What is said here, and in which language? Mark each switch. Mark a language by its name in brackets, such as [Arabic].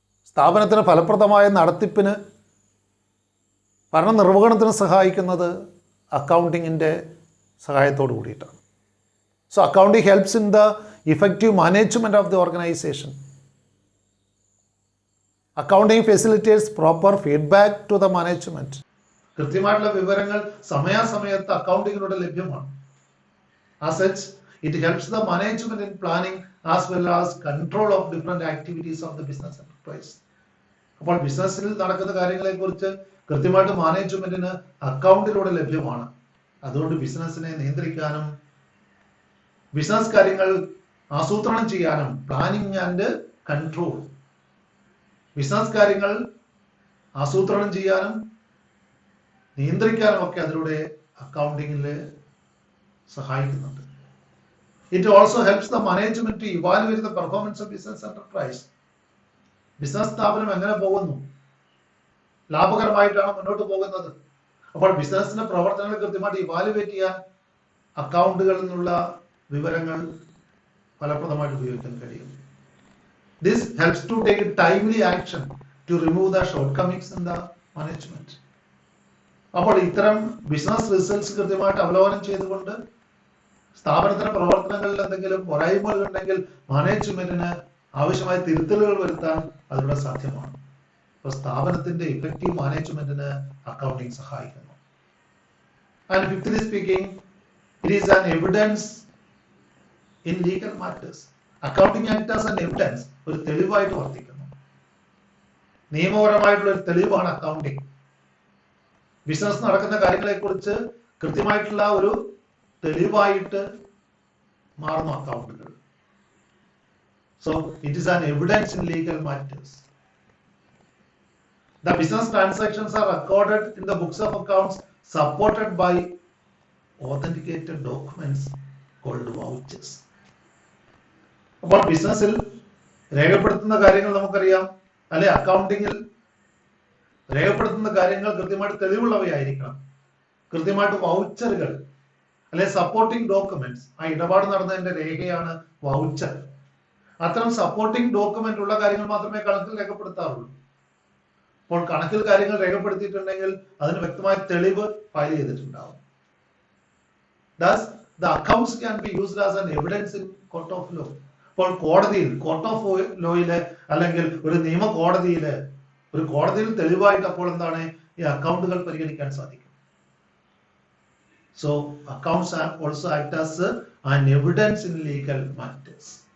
[Malayalam] സ്ഥാപനത്തിന് ഫലപ്രദമായ നടത്തിപ്പിന്, ഭരണനിർവഹണത്തിന് സഹായിക്കുന്നത് അക്കൗണ്ടിങ്ങിൻ്റെ സഹായത്തോടു കൂടിയിട്ടാണ്. [English] So accounting helps in the effective management of the organisation. Accounting facilitates proper feedback to the management. [Malayalam] കൃത്യമായിട്ടുള്ള വിവരങ്ങൾ സമയാസമയത്ത് അക്കൗണ്ടിങ്ങിലൂടെ ലഭ്യമാണ്. [English] As such, it helps the management in planning as well as control of different activities of the business enterprise. [Malayalam] അപ്പോൾ ബിസിനസ്സിൽ നടക്കുന്ന കാര്യങ്ങളെക്കുറിച്ച് കൃത്യമായിട്ട് മാനേജ്മെൻറ്റിന് അക്കൗണ്ടിലൂടെ ലഭ്യമാണ്. അതുകൊണ്ട് ബിസിനസ്സിനെ നിയന്ത്രിക്കാനും ബിസിനസ് കാര്യങ്ങൾ ആസൂത്രണം ചെയ്യാനും, [English] planning and control, [Malayalam] ബിസിനസ് കാര്യങ്ങൾ ആസൂത്രണം ചെയ്യാനും നിയന്ത്രിക്കാനും ഒക്കെ അതിലൂടെ അക്കൗണ്ടിങ്ങിൽ സഹായിക്കുന്നുണ്ട്. [English] It also helps the management to evaluate the performance of business enterprise. [Malayalam] Business സ്ഥാപനം എങ്ങനെ പോകുന്നു, ലാഭകരമായിട്ടാണ് മുന്നോട്ട് പോകുന്നത്. അപ്പോൾ ബിസിനസിന്റെ പ്രവർത്തനങ്ങൾ കൃത്യമായിട്ട് ഇവാലുവേറ്റ് ചെയ്യാൻ അക്കൗണ്ടുകളിൽ നിന്നുള്ള വിവരങ്ങൾ ഫലപ്രദമായിട്ട് ഉപയോഗിക്കാൻ കഴിയും. [English] This helps to take timely action to remove the shortcomings in the management. [Malayalam] അപ്പോൾ ഇത്തരം ബിസിനസ് റിസൾട്ട്സ് കൃത്യമായിട്ട് അവലോകനം ചെയ്തുകൊണ്ട് സ്ഥാപനത്തിന്റെ പ്രവർത്തനങ്ങളിൽ എന്തെങ്കിലും പോരായ്മകൾ ഉണ്ടെങ്കിൽ മാനേജ്മെന്റിന് ആവശ്യമായ തിരുത്തലുകൾ വരുത്താൻ അതിലൂടെ സാധ്യമാണ്. അപ്പോൾ സ്ഥാപനത്തിന്റെ ഇഫക്റ്റീവ് മാനേജ്മെന്റിന് അക്കൗണ്ടിങ് സഹായിക്കുന്നു. [English] And fifthly speaking, it is an evidence in legal matters. Accounting act as an evidence, [Malayalam] ഒരു തെളിവായിട്ട് വർത്തിക്കുന്നു. നിയമപരമായിട്ടുള്ള ഒരു തെളിവാണ് അക്കൗണ്ടിങ്. ബിസിനസ് നടക്കുന്ന കാര്യങ്ങളെ കുറിച്ച് കൃത്യമായിട്ടുള്ള ഒരു തെളിവായിട്ട് മാറുന്നു അക്കൗണ്ടുകൾ. [English] So it is an evidence in legal matters. The business transactions are recorded in the books of accounts supported by authenticated documents called vouchers. [Malayalam] അപ്പോൾ ബിസിനസ്സിൽ രേഖപ്പെടുത്തുന്ന കാര്യങ്ങൾ നമുക്കറിയാം, അല്ലെ? അക്കൗണ്ടിങ്ങിൽ രേഖപ്പെടുത്തുന്ന കാര്യങ്ങൾ കൃത്യമായിട്ട് തെളിവുള്ളവയായിരിക്കണം. കൃത്യമായിട്ട് വൗച്ചറുകൾ, അല്ലെ സപ്പോർട്ടിംഗ് ഡോക്യുമെന്റ്സ്, ആ ഇടപാട് നടന്നതിന്റെ രേഖയാണ് വൗച്ചർ. അത്തരം സപ്പോർട്ടിംഗ് ഡോക്യുമെന്റ് ഉള്ള കാര്യങ്ങൾ മാത്രമേ കണക്കിൽ രേഖപ്പെടുത്താറുള്ളൂ. അപ്പോൾ കണക്കിൽ കാര്യങ്ങൾ രേഖപ്പെടുത്തിയിട്ടുണ്ടെങ്കിൽ അതിന് വ്യക്തമായ തെളിവ് ഫയൽ ചെയ്തിട്ടുണ്ടാവും. [English] Thus, the accounts can be used as an evidence in court of law. [Malayalam] അപ്പോൾ കോടതിയിൽ, കോർട്ട് ഓഫ് ലോയില് അല്ലെങ്കിൽ ഒരു നിയമ കോടതിയില്, ഒരു കോടതിയിൽ തെളിവായിട്ട് അപ്പോൾ എന്താണ് ഈ അക്കൗണ്ടുകൾ പരിഗണിക്കാൻ സാധിക്കും. [English] So accounts also act as an evidence in legal matters.